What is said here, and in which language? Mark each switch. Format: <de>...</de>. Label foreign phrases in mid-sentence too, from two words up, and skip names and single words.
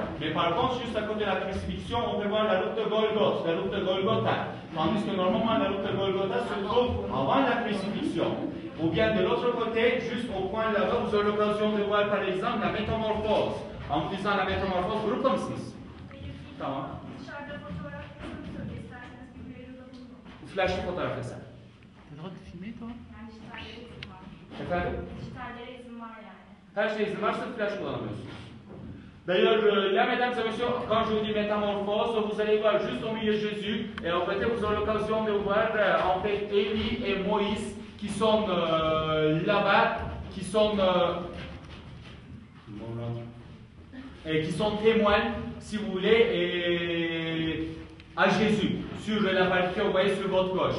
<fr>Mais par contre, juste à côté de la crucifixion, on peut voir la route de Golgotha, la route de Golgotha. Tandis que normalement, la route de Golgotha se trouve avant la crucifixion. Ou bien de l'autre côté, juste au coin là-bas, vous aurez l'occasion de voir par exemple la métamorphose. En disant la métamorphose,</fr> <tr>grupta mısınız? Tamam. Flash fotoğraf desen.</tr> <fr>T'as le droit de filmer, toi?</fr> <tr>Efendim? Dijitallere izin var yani. Her şey izin varsa flash kullanamıyorsunuz.</tr> <fr>D'ailleurs, là, mesdames et messieurs, quand je vous dis métamorphose, vous allez voir juste au milieu de Jésus, et en fait, vous aurez l'occasion de voir en fait Élie et Moïse qui sont là-bas, qui sont témoins, si vous voulez, à Jésus, sur la partie que vous voyez sur votre gauche.</fr>